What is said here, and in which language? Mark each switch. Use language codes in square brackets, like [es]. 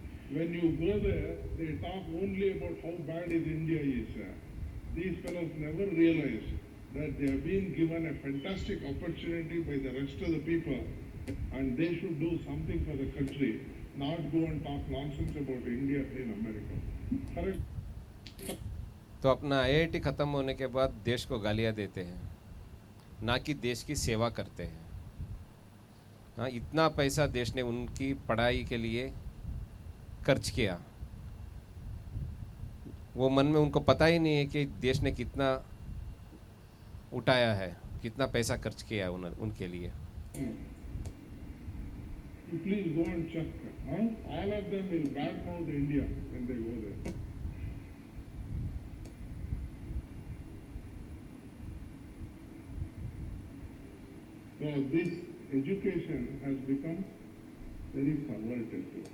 [en] When you go there, they talk only about how bad is India is. These fellows never realize that they have been given a fantastic opportunity by the rest of the people, and they should do something for the country, not go and talk nonsense about India in America. Correct? [hi] तो अपना IIT ख़त्म होने के बाद देश को गालियाँ देते हैं, ना कि देश की सेवा करते हैं। हाँ, इतना पैसा देश ने उनकी पढ़ाई के लिए खर्च किया, वो मन में उनको पता ही नहीं है कि देश ने कितना उठाया है, कितना पैसा खर्च किया है उनके लिए। [en] Please go and check. Huh? All of them will badmouth India when they go there. So this education has become very perverted.